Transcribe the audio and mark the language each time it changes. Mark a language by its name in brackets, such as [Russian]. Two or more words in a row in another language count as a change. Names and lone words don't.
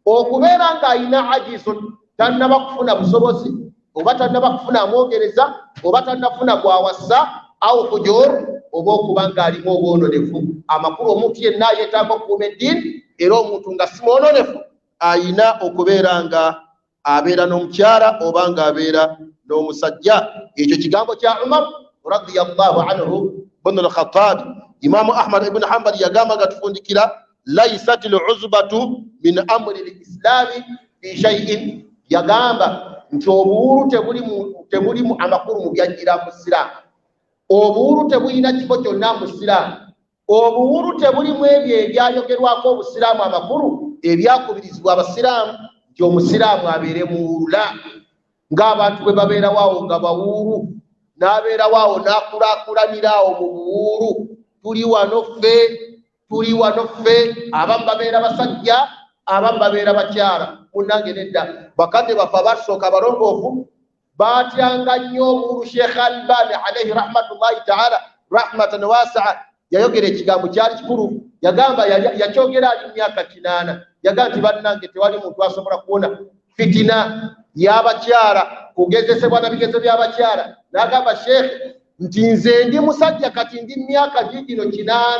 [Ganda] okubeera ng'ayina ajizun tannaba kufuna busobozi oba tannaba kufuna amwogereza oba tannafuna gwawassa au hujur oba okuba ng'alimu obwononefu. Amakulu omuntu yenna yeetaaga okukuuma eddiini era omuntu nga si mwononefu ayina okubeera nga abeera n'omukyala oba ng'abeera n'omusajja. Ekyo kigambo kya Umar [Arabic] رضي الله عنه [Ganda] ibn al-Khattab. Imaamu Ahmad ibn Hanbal yagamba nga tufundikira [Arabic] ليست العزبة من أمر الإسلام في شيء, [Ganda] yagamba nti obuwulu tebulimu amakulu mu byajjira mu Isiraamu. Obuwulu tebulina kifo kyonna mu Isiraamu. Obuwulu tebulimu ebyo ebyayogerwako obusiraamu amakulu ebyakubirizibwa abasiraamu nti omusiraamu abeere muwulula ng'abantu bwe babeerawo awo nga bawuulu, n'abeerawo awo n'akulaakulanira awo mu buwuulu. Tuli wano ffe abamu babeera basajja abamu babeera bakyala. Munnange nedda bakadde baffe abasooka abalongoofu baatyanga nnyo obuwuulu. Sheikh Albani [Arabic] عليه رحمة الله تعالى رحمة واسعة [Ganda] yayogera ekigambo kyali kikulu. Yagamba yakyogera ali mu myaka 8. Yagamba nti bannange tewali muntu asobola kuwona fitina y'abakyala, kugezesebwa na bigezo by'abakyala. N'agamba Sheikh nti nze ndi musajja kati ndi myaka gino 8.